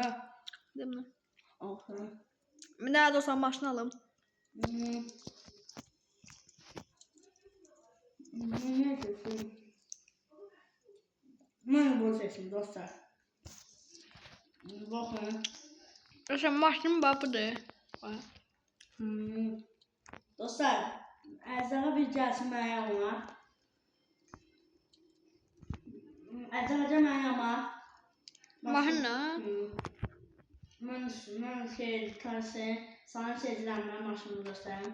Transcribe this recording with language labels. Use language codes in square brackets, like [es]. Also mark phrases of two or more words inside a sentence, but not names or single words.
[tr] Değil mi? Aha. [az] Bir daha dostlar maşını alım. [tr] Ne seçtim? Ben bunu seçtim dostlar. Bakın. [az] Dostlar maşınım bax budur. Dostlar, Ərzəqa bir gəlsin mənə yanıma. Ərzəqa mənə yanıma. Maşınla? Mən tanırsın, sana seçirəm mən maşını göstərim.